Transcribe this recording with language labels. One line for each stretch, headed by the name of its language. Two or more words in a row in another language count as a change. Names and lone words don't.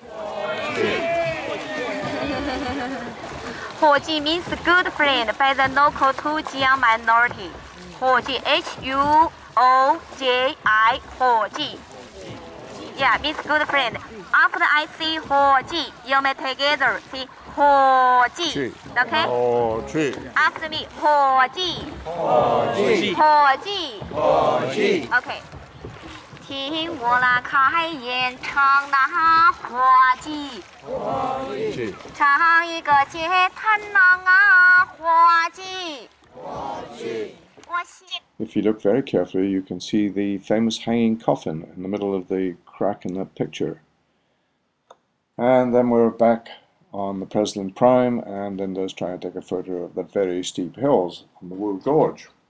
English: Huoji means good friend by the local Tujiang minority. Huoji, Huoji, Huoji. Yeah, means good friend. After I say Huoji, you may together say Huoji. Okay? Huoji. After me, Huoji. Huoji. Huoji. Huoji. Okay.
Chinese: 听我来开演唱那滑稽，唱一个街摊郎啊滑稽。
English: If you look very carefully, you can see the famous hanging coffin in the middle of the crack in that picture. And then we're back on the President Prime, and Linda's trying to take a photo of the very steep hills on the Wu Gorge.